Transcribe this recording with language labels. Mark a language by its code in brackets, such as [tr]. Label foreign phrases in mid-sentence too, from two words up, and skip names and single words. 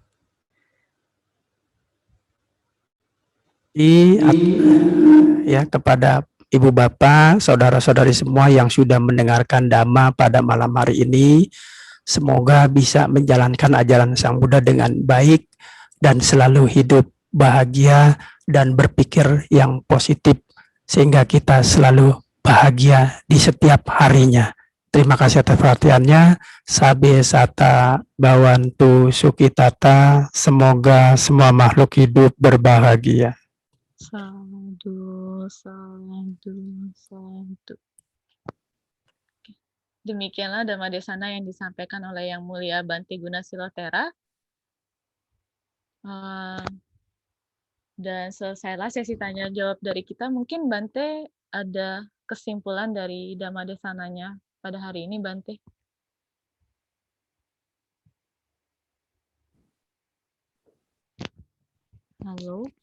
[id] Ya, kepada Ibu Bapak, saudara-saudari semua yang sudah mendengarkan Dhamma pada malam hari ini, semoga bisa menjalankan ajaran Sang Buddha dengan baik dan selalu hidup bahagia dan berpikir yang positif sehingga kita selalu bahagia di setiap harinya. Terima kasih atas perhatiannya. [pi] Sabe sata bawantu sukitata. [id] Semoga semua makhluk hidup berbahagia. [pi] Sadu, sadu, sadu. [id] Demikianlah Dhamma Desana yang disampaikan oleh Yang Mulia Bante Gunasilotera. Dan selesailah sesi tanya jawab dari kita. Mungkin Bante ada kesimpulan dari Dhamma Desananya pada hari ini, Bante. Halo.